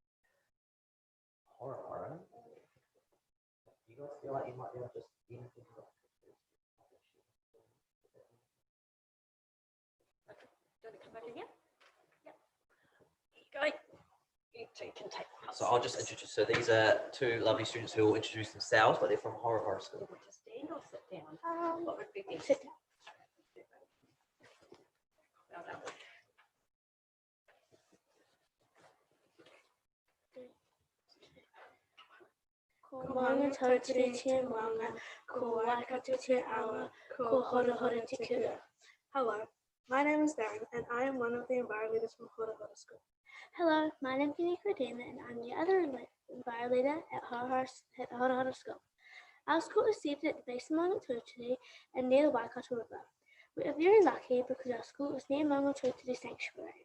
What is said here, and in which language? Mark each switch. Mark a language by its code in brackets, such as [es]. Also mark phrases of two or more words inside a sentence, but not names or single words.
[en] You guys feel like you might be able to just even think about So I'll just introduce. So these are 2 lovely students who will introduce themselves, but they're from Horror School. Stand or sit down? What would be best? Sit down. Well done. [mi] Ko maunga tau te te maunga, ko waikato te awa, ko hora hora te kura. [en] Hello, my name is Darren, and I am one of the Enviro leaders from Hora Hora School. Hello, my name is Nikodema, and I'm the other Enviro leader at Hora Hora School. Our school is seated at the base of Maungatututi and near the Waikato River. We are very lucky because our school is near Maungatututi Sanctuary.